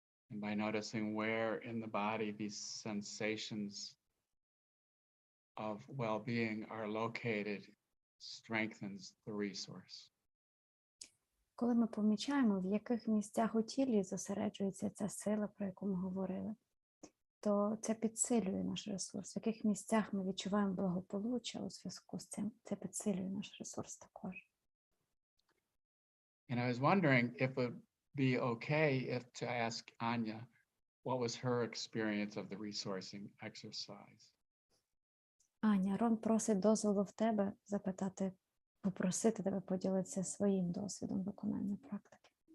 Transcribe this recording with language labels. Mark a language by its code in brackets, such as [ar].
[en] And by noticing where in the body these sensations of well-being are located strengthens the resource. [uk] Коли ми помічаємо, в яких місцях у тілі зосереджується ця сила, про яку ми говорили, то це підсилює наш ресурс. В яких місцях ми відчуваємо благополуччя у зв'язку з цим, це підсилює наш ресурс також. [en] And I was wondering if it would be okay if to ask Anya what was her experience of the resourcing exercise. [uk] Аня, Рон просить дозволу в тебе запитати, попросити тебе поділитися своїм досвідом виконання практики.